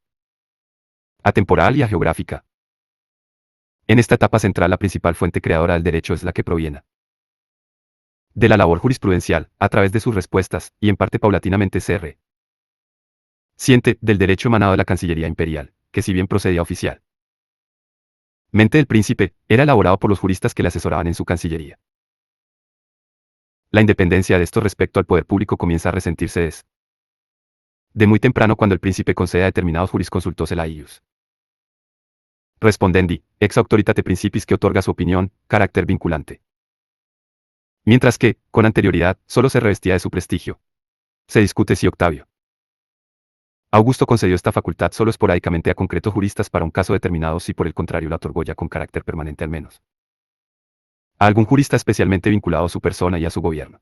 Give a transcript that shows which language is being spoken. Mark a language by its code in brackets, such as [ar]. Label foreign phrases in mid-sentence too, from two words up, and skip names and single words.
[es] Atemporal y ageográfica. En esta etapa central la principal fuente creadora del derecho es la que proviene de la labor jurisprudencial, a través de sus respuestas, y en parte paulatinamente siente del derecho emanado de la Cancillería Imperial, que si bien procedía oficial mente del príncipe, era elaborado por los juristas que le asesoraban en su Cancillería. La independencia de esto respecto al poder público comienza a resentirse de muy temprano cuando el príncipe concede a determinados jurisconsultos el [la] ius respondendi, ex autoritate principis, [es] que otorga su opinión, carácter vinculante. Mientras que, con anterioridad, solo se revestía de su prestigio. Se discute si Octavio Augusto concedió esta facultad solo esporádicamente a concretos juristas para un caso determinado, si por el contrario la otorgó ya con carácter permanente al menos a algún jurista especialmente vinculado a su persona y a su gobierno.